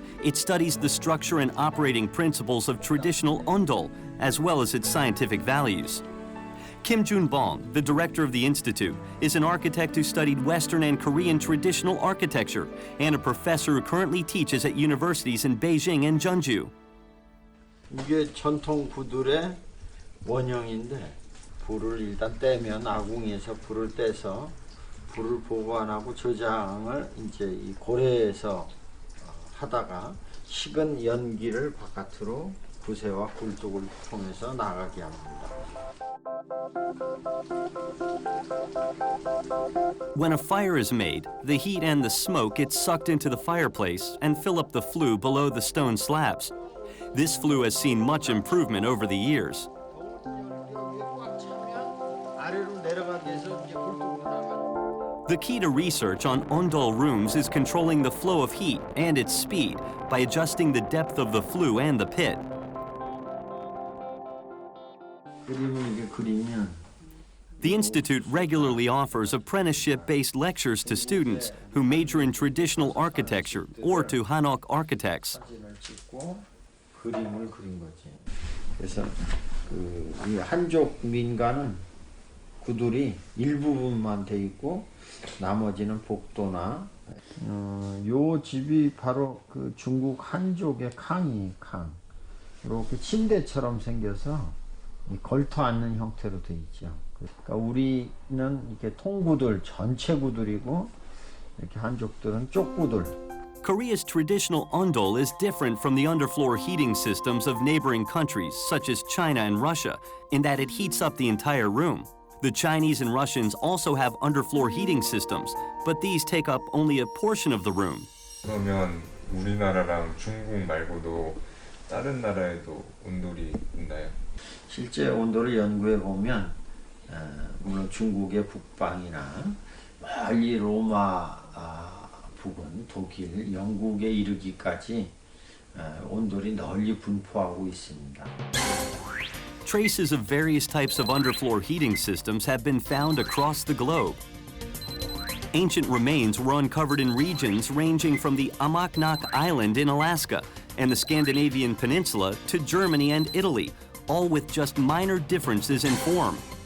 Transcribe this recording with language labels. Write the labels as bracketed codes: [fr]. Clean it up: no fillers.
[en] It studies the structure and operating principles of traditional Ondol, as well as its scientific values. Kim Jun-bong, the director of the institute, is an architect who studied Western and Korean traditional architecture and a professor who currently teaches at universities in Beijing and Jeonju. [ko] 이게 전통 구들의 원형인데 불을 일단 떼면 아궁이에서 불을 떼서 불을 보관하고 저장을 이제 이 고래에서 하다가 식은 연기를 바깥으로 구새와 굴뚝을 통해서 나가게 합니다. [en] When a fire is made, the heat and the smoke get sucked into the fireplace and fill up the flue below the stone slabs. This flue has seen much improvement over the years. The key to research on Ondol rooms is controlling the flow of heat and its speed by adjusting the depth of the flue and the pit. The Institute regularly offers apprenticeship-based lectures to students who major in traditional architecture or to Hanok architects. [ko] 그림을 그린 거지. 그래서 이 한족 민가는 구들이 일부분만 돼 있고 나머지는 복도나 요 집이 바로 그 중국 한족의 칸 이렇게 침대처럼 생겨서 걸터 앉는 형태로 돼 있죠. 그러니까 우리는 이렇게 통구들 전체 구들이고 이렇게 한족들은 쪽구들. [en] Korea's traditional ondol is different from the underfloor heating systems of neighboring countries such as China and Russia in that it heats up the entire room. The Chinese and Russians also have underfloor heating systems, but these take up only a portion of the room. [ko] 그러면 우리나라랑 중국 말고도 다른 나라에도 온돌이 있나요? 실제 온돌을 연구해 보면 물론 중국의 북방이나 멀리 로마 부근, 독일, 영국에 이르기까지 온돌이 널리 분포하고 있습니다. [en] Traces of various types of underfloor heating systems have been found across the globe. Ancient remains were uncovered in regions ranging from the Amaknak Island in Alaska and the Scandinavian peninsula to Germany and Italy, all with just minor differences in form.